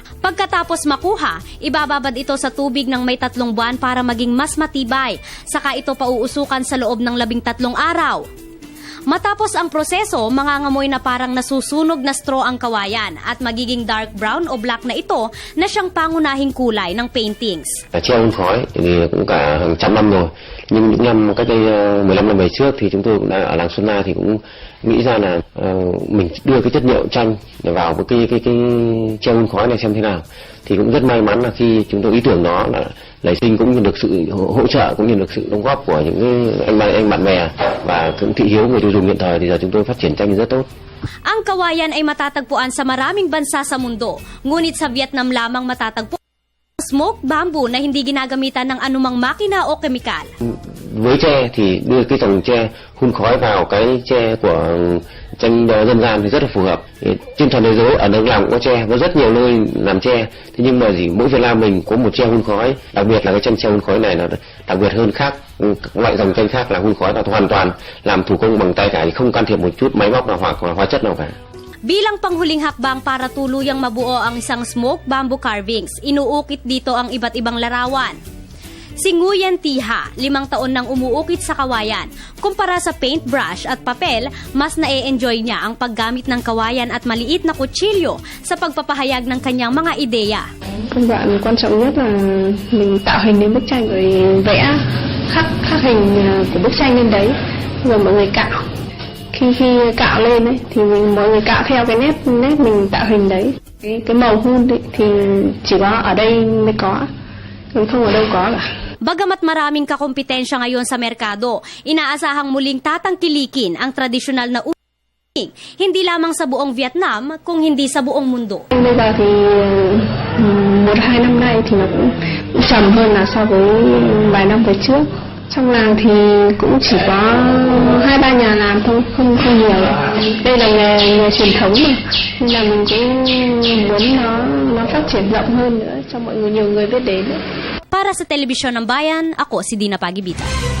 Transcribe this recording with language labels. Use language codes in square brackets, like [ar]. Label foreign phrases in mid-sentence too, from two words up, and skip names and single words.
[tl] Pagkatapos makuha, ibababad ito sa tubig ng may 3 buwan para maging mas matibay. Saka ito pauusukan sa loob ng 13 araw. Matapos ang proseso, mangangamoy na parang nasusunog na straw ang kawayan at magiging [en] dark brown [tl] o black na ito na siyang pangunahing kulay ng paintings. [vi] Treo hun khói thì cũng cả hàng trăm năm rồi, nhưng những năm cách đây 15 năm về trước thì chúng tôi cũng đã ở làng Xuân Na thì cũng nghĩ ra là mình đưa cái chất liệu tranh vào với cái treo hun khói này xem thế nào. Thì cũng rất may mắn là khi chúng tôi ý tưởng đó là nảy sinh cũng như được sự hỗ trợ cũng như được sự đóng góp của những anh bạn bè và cũng thị hiếu người tiêu dùng hiện thời thì giờ chúng tôi phát triển tranh rất tốt. [tl] Ang kawayan ay matatagpuan sa maraming bansa sa mundo, ngunit sa Vietnam lamang matatagpuan ang [en] smoked bamboo [tl] na hindi ginagamitan ng anumang makina o kemikal. [vi] Với tre thì đưa cái dòng tre hun khói vào cái tre của tranh dân gian thì rất là phù hợp. Trên toàn thế giới ở đâu làm cũng có tre, có rất nhiều nơi làm tre. Thế nhưng mà mỗi Việt Nam mình có một tre hun khói, đặc biệt là cái tranh tre hun khói này là đặc biệt hơn khác loại dòng tranh khác là hun khói là hoàn toàn làm thủ công bằng tay cả, không can thiệp một chút máy móc nào hoặc hóa chất nào cả. [tl] Bilang panghuling hakbang para tuluyang mabuo ang isang [en] smoked bamboo carvings, [tl] inuukit dito ang iba't ibang larawan. Si Nguyen Tiha, 5 taon nang umuukit sa kawayan. Kumpara sa paintbrush at papel, mas na-e-enjoy niya ang paggamit ng kawayan at maliit na kutsilyo sa pagpapahayag ng kanyang mga ideya. [vi] Công đoạn quan trọng nhất là mình tạo hình lên bức tranh rồi vẽ khắc hình của bức tranh lên đấy, rồi mọi người cạo. Khi cạo lên ấy, thì mọi người cạo theo cái nét mình tạo hình đấy. Cái màu hun thì chỉ có ở đây mới có, không ở đâu có cả. [tl] Bagamat maraming kakompetensya ngayon sa merkado, inaasahang muling tatangkilikin ang tradisyonal na uling, hindi lamang sa buong Vietnam, kung hindi sa buong mundo. [vi] Bây giờ thì 1-2 năm nay thì nó cũng trầm hơn là so với vài năm về trước. Trong làng thì cũng chỉ có 2-3 nhà làm thôi, không nhiều. Đây là nghề truyền thống mà, nên là mình cũng muốn nó phát triển rộng hơn nữa cho mọi người, nhiều người biết đến. [tl] Para sa Telebisyon ng Bayan, ako si Dina Pagibita.